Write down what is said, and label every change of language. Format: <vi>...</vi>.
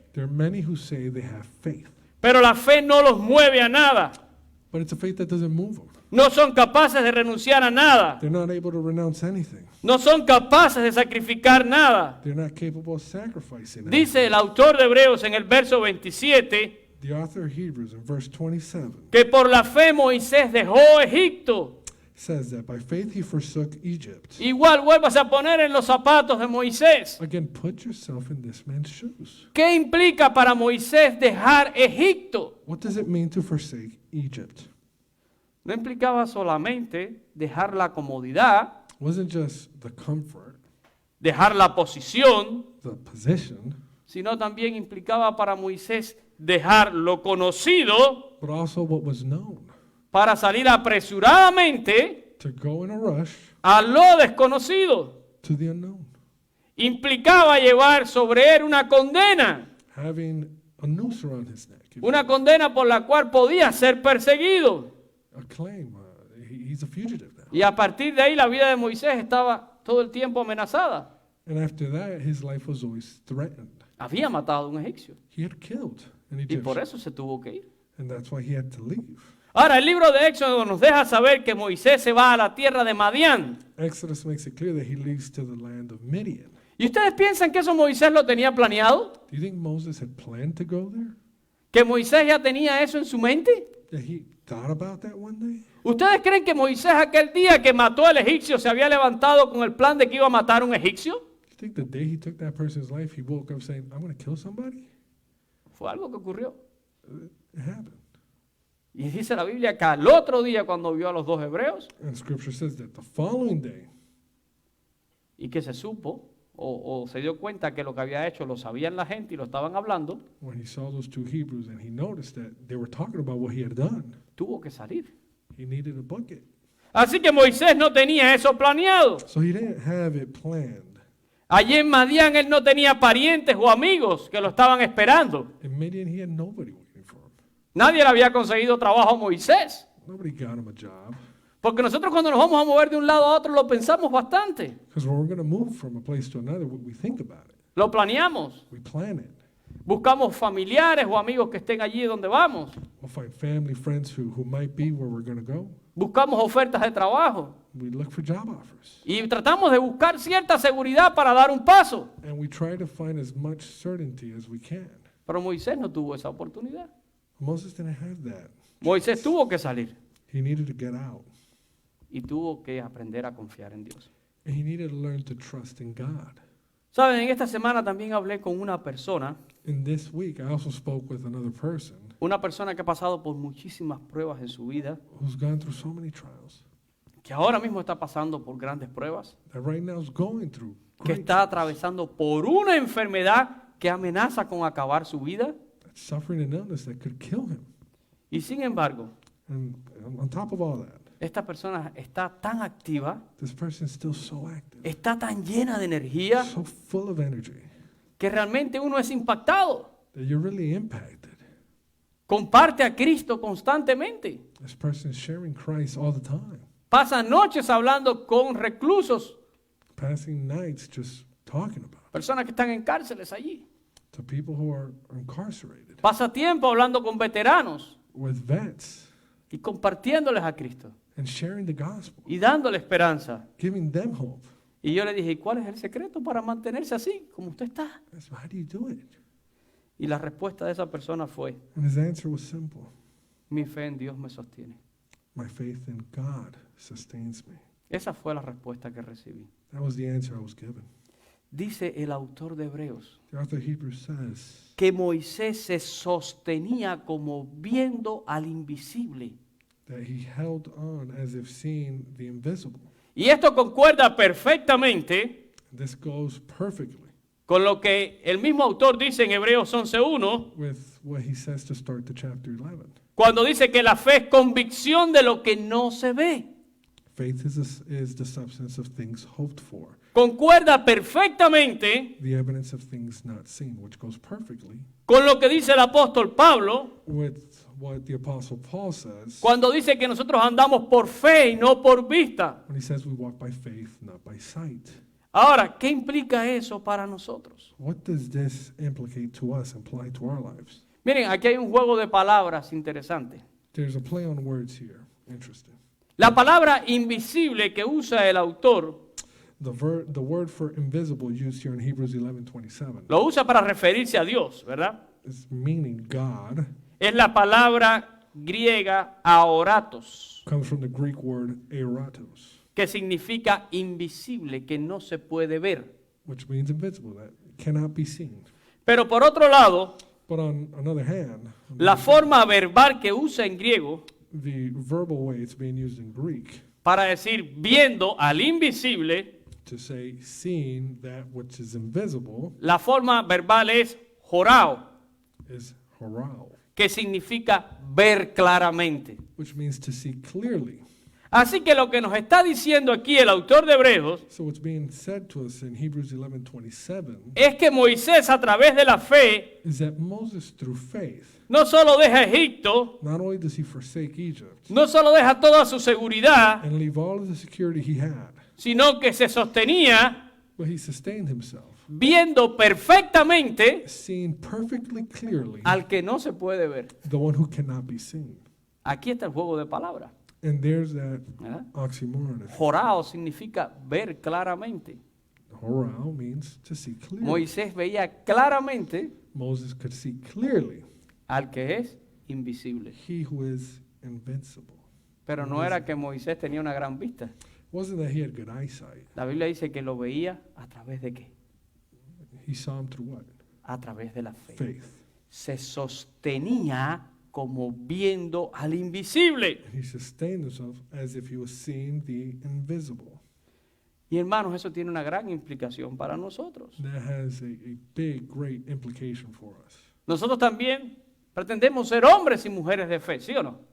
<en>There are many who say they have faith,</en> <es>pero la fe no los mueve a nada.</es> <en>but it's a faith that doesn't move them.</en> <es>No son capaces de renunciar a nada.</es> <en>They're not able to renounce anything.</en> <es>No son capaces de sacrificar nada.</es> <en>They're not capable of sacrificing anything.</en> <es>Dice el autor de Hebreos en el verso 27</es> <en>The author of Hebrews in verse 27</en> <es>que por la fe Moisés dejó Egipto.</es> <en>says that by faith he forsook Egypt.</en> <es>Igual vuelvas a poner en los zapatos de Moisés.</es> <en>Again, put yourself in this man's shoes.</en> <es>¿Qué implica para Moisés dejar Egipto?</es> <en>What does it mean to forsake Egypt?</en> <es>No implicaba solamente dejar la comodidad,</es> <en>It wasn't just the comfort,</en> <es>dejar la posición,</es> <en>the position,</en> <es>sino también implicaba para Moisés dejar lo conocido</es> <en>but also what was known.</en> <es>para salir apresuradamente</es> <en>To go in a rush</en> <es>a lo desconocido.</es> <en>to the unknown.</en> <es>Implicaba llevar sobre él una condena,</es> <en>Having a noose around his neck. if</en> <es>una condena por la cual podía ser perseguido.</es> <en>A claim. He's a fugitive now.</en> <es>Y a partir de ahí la vida de Moisés estaba todo el tiempo amenazada.</es> <en>And after that, his life was always threatened.</en> <es>Había matado a un egipcio</es> <en>He had killed an</en> <es>y por</es> <en>Egyptian.</en> <es>eso se tuvo que ir.</es> <en>And that's why he had to leave.</en> <es>Ahora, el libro de Éxodo nos deja saber que Moisés se va a la tierra de Madián.</es> <en>Exodus makes it clear that he leaves to the land of Midian.</en> <es>¿Y ustedes piensan que eso Moisés lo tenía planeado?</es> <en>Do you think Moses had planned to go there?</en> <es>¿Que Moisés ya tenía eso en su mente?</es> <en>That he thought about that one day?</en> <es>¿Ustedes creen que Moisés aquel día que mató al egipcio se había levantado con el plan de que iba a matar a un egipcio?</es> <en>You think the day he took that person's life, he woke up saying, I'm going to kill somebody?</en> <es>Fue algo que ocurrió.</es> <en>It happened.</en> <es>Y dice la Biblia que al otro día cuando vio a los 2 hebreos</es> <en>And scripture says that the following day,</en> <es>y que se supo o se dio cuenta que lo que había hecho lo sabían la gente y lo estaban hablando,</es> <en>when he saw those 2 Hebrews and he noticed that they were talking about what he had done,</en> <es>tuvo que salir.</es> <en>he needed a bucket.</en> <es>Así que Moisés no tenía eso planeado.</es> <en>So he didn't have it planned.</en> <es>Allí en Madián él no tenía parientes o amigos que lo estaban esperando.</es> <en>In Midian, he had nobody waiting for him.</en> <es>Nadie le había conseguido trabajo a Moisés.</es> <en>Nobody got him a job.</en> <es>Porque nosotros cuando nos vamos a mover de un lado a otro lo pensamos bastante.</es> <en>Because when we're going to move from a place to another, we think about it.</en> <es>Lo planeamos.</es> <en>We plan it.</en> <es>Buscamos familiares o amigos que estén allí donde vamos.</es> <en>We'll find family, friends who might be where we're going to go.</en> <es>Buscamos ofertas de trabajo.</es> <en>We look for job offers.</en> <es>Y tratamos de buscar cierta seguridad para dar un paso.</es> <en>And we try to find as much certainty as we can.</en> <es>Pero Moisés no tuvo esa oportunidad.</es> <en>Moses didn't have that.</en> <es>Moisés tuvo que salir</es> <en>He needed to get out.</en> <es>y tuvo que aprender a confiar en Dios.</es> <en>And he needed to learn to trust in God.</en> <es>Saben, en esta semana también hablé con una persona</es> <en>And this week, I also spoke with another person</en> <es>que ha pasado por muchísimas pruebas en su vida,</es> <en>who's gone through so many trials,</en> <es>que ahora mismo está pasando por grandes pruebas,</es> <en>that right now is going through</en> <es>que</es> <en>great</en> <es>está</es> <en>trials,</en> <es>atravesando por una enfermedad que amenaza con acabar su vida.</es> <en>that's suffering an illness that could kill him.</en> <es>Y sin embargo,</es> <en>And on top of all that,</en> <es>esta persona está tan activa,</es> <en>this person's still so active,</en> <es>está tan llena de energía,</es> <en>so full of energy,</en> <es>que realmente uno es impactado.</es> <en>that you're really impacted</en> <es>comparte a Cristo constantemente.</es> <en>This person is sharing Christ all the time,</en> <es>Pasa noches hablando con reclusos,</es> <en>passing nights just talking about it,</en> <es>personas que están en cárceles allí.</es> <en>to people who are incarcerated,</en> <es>Pasa tiempo hablando con veteranos</es> <en>with vets,</en> <es>y compartiéndoles a Cristo</es> <en>and sharing the gospel,</en> <es>y dándole esperanza.</es> <en>giving them hope.</en> <es>Y yo le dije, ¿y cuál es el secreto para mantenerse así, como usted está?</es> <en>So how do you do it?</en> <es>Y la respuesta de esa persona fue,</es> <en>And his answer was simple.</en> <es>mi fe en Dios me sostiene.</es> <en>My faith in God sustains me.</en> <es>Esa fue la respuesta que recibí.</es> <en>That was the answer I was given.</en> <es>Dice el autor de Hebreos</es> <en>The author of Hebrews says</en> <es>que Moisés se sostenía como viendo al invisible.</es> <en>that he held on as if seeing the invisible.</en> <es>Y esto concuerda perfectamente</es> <en>This goes perfectly</en> <es>con lo que el mismo autor dice en Hebreos 11:1,</es> <en>with what he says to start the chapter 11.</en> <es>cuando dice que la fe es convicción de lo que no se ve.</es> <en>Faith is the substance of things hoped for,</en> <es>Concuerda perfectamente</es> <en>the evidence of things not seen, which goes perfectly</en> <es>con lo que dice el apóstol Pablo</es> <en>with what the Apostle Paul says</en> <es>cuando dice que nosotros andamos por fe y no por vista.</es> <en>when he says we walk by faith, not by sight.</en> <es>Ahora, ¿qué implica eso para nosotros?</es> <en>What does this implicate to us, imply to our lives?</en> <es>Miren, aquí hay un juego de palabras interesante.</es> <en>There's a play on words here. Interesting.</en> <es>La palabra invisible que usa el autor</es> <en>The word for invisible used here in Hebrews 11:27</en> <es>lo usa para referirse a Dios, ¿verdad?</es> <en>is meaning God.</en> <es>Es la palabra griega aoratos,</es> <en>Comes from the Greek word eratos,</en> <es>que significa invisible, que no se puede ver.</es> <en>which means invisible, that cannot be seen.</en> <es>Pero por otro lado,</es> <en>But on another hand,</en> <es>la forma verbal que usa en griego</es> <en>the verbal way it's being used in Greek</en> <es>para decir viendo al invisible,</es> <en>to say seeing that which is invisible</en> <es>la forma verbal es jorao,</es> <en>is horao,</en> <es>que significa ver claramente.</es> <en>which means to see clearly.</en> <es>Así que lo que nos está diciendo aquí el autor de Hebreos</es> <en>So what's being said to us in Hebrews 11:27</en> <es>es que Moisés a través de la fe</es> <en>is that Moses, through faith,</en> <es>no solo deja Egipto,</es> <en>not only does he forsake Egypt</en> <es>no solo deja toda su seguridad,</es> <en>and leave all of the security he had,</en> <es>sino que se sostenía</es> <en>but he sustained himself,</en> <es>viendo perfectamente</es> <en>seeing perfectly clearly</en> <es>al que no se puede ver.</es> <en>the one who cannot be seen.</en> <es>Aquí está el juego de palabras,</es> <en>And there's that</en> <es>¿verdad?</es> <en>oxymoron.</en> <es>Jorao significa ver claramente.</es> <en>Horao means to see clearly.</en> <es>Moisés veía claramente</es> <en>Moses could see clearly</en> <es>al que es invisible.</es> <en>he who is invincible.</en> <es>Pero no era que Moisés tenía una gran vista.</es> <en>It wasn't that he had good eyesight.</en> <es>La Biblia dice que lo veía a través de qué?</es> <en>He saw him through what?</en> <es>A través de la fe.</es> <en>Faith.</en> <es>Se sostenía como viendo al invisible.</es> <en>He sustained himself as if he was seeing the invisible.</en> <es>Y hermanos, eso tiene una gran implicación para nosotros.</es> <en>That has a big, great implication for us.</en> <es>Nosotros también pretendemos ser hombres y mujeres de fe, ¿sí o no?</es>